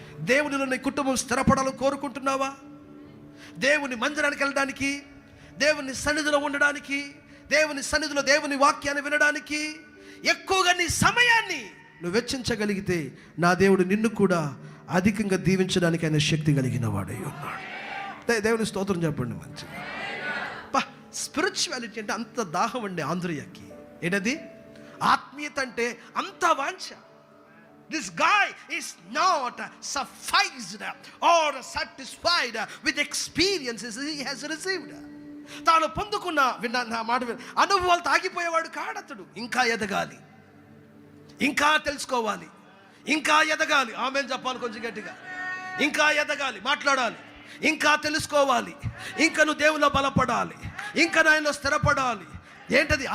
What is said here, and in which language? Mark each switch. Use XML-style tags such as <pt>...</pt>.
<te>దేవునిలో నీ కుటుంబం స్థిరపడాలని కోరుకుంటున్నావా? దేవుని మందిరానికి వెళ్ళడానికి, దేవుని సన్నిధిలో ఉండడానికి, దేవుని సన్నిధిలో దేవుని వాక్యాన్ని వినడానికి ఎక్కువగా నీ సమయాన్ని నువ్వు వెచ్చించగలిగితే నా దేవుడు నిన్ను కూడా అధికంగా దీవించడానికి ఆయన శక్తి కలిగిన వాడై ఉన్నాడు. దేవుని స్తోత్రం చెప్పండి మంచిగా. స్పిరిచువాలిటీ అంటే అంత దాహం అండి ఆంధ్రయ్యకి. ఏంటది? ఆత్మీయత అంటే అంత వాంఛ.</te> <en>This guy is not sufficed or satisfied with experiences he has received.</en> <te>తాను పొందుకున్న అనుభవాలు తాగిపోయేవాడు కాడతడు. ఇంకా ఎదగాలి, ఇంకా తెలుసుకోవాలి, ఇంకా ఎదగాలి. ఆమేన్ చెప్పాలి కొంచెం గట్టిగా. ఇంకా ఎదగాలి, మాట్లాడాలి, ఇంకా తెలుసుకోవాలి, ఇంకా నువ్వు దేవుల్లో బలపడాలి, ఇంకా నాయనలో స్థిరపడాలి. ఏంటది?</te>